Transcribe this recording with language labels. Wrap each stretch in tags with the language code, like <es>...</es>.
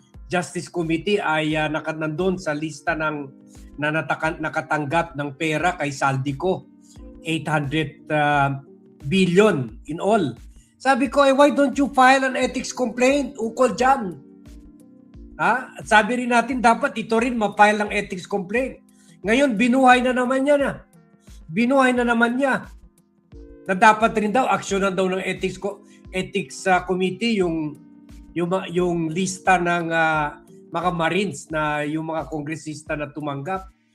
<tl>Justice Committee ay nandun sa lista ng nakatanggap ng pera kay Saldico, 800 billion in all. Sabi ko,</tl> <en>why don't you file an ethics complaint</en> <tl>ukol dyan? Ha? At sabi rin natin, dapat ito rin ma-file ng ethics complaint. Ngayon, binuhay na naman niya na. Binuhay na naman niya. Na dapat rin daw, aksyonan daw ng ethics committee yung lista ng mga Marines na yung mga kongresista na tumanggap.</tl>